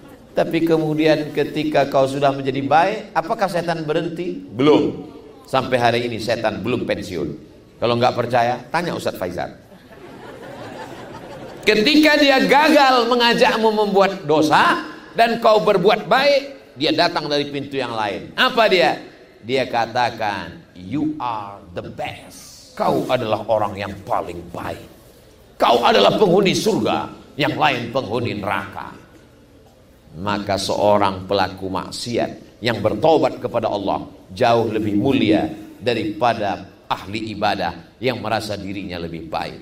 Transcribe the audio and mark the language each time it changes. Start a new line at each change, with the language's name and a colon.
Indonesian: Tapi kemudian ketika kau sudah menjadi baik, apakah setan berhenti? Belum. Sampai hari ini setan belum pensiun. Kalau enggak percaya, tanya Ustaz Faizan. Ketika dia gagal mengajakmu membuat dosa dan kau berbuat baik, dia datang dari pintu yang lain. Apa dia? Dia katakan,
English: "You are the best."
Indonesian: Kau adalah orang yang paling baik. Kau adalah penghuni surga, yang lain penghuni neraka. Maka seorang pelaku maksiat yang bertobat kepada Allah jauh lebih mulia daripada ahli ibadah yang merasa dirinya lebih baik.